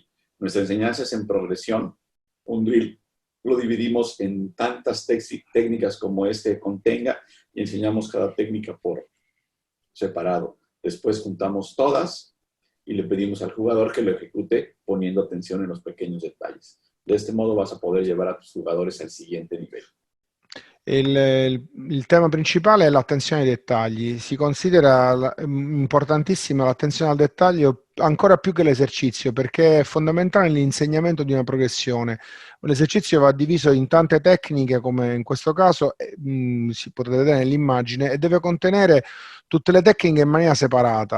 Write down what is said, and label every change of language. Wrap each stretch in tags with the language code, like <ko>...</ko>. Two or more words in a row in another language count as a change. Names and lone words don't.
<es>Nuestra enseñanza es en progresión. Un drill lo dividimos en tantas técnicas como este contenga y enseñamos cada técnica por separado. Después juntamos todas y le pedimos al jugador que lo ejecute poniendo atención en los pequeños detalles. De este modo vas a poder llevar a tus jugadores al siguiente nivel.</es> <it>Il tema principale è l'attenzione ai dettagli. Si considera importantissima l'attenzione al dettaglio ancora più che l'esercizio, perché è fondamentale nell'insegnamento di una progressione. L'esercizio va diviso in tante tecniche, come in questo caso si potete vedere nell'immagine, e deve contenere tutte le tecniche in maniera separata.</it>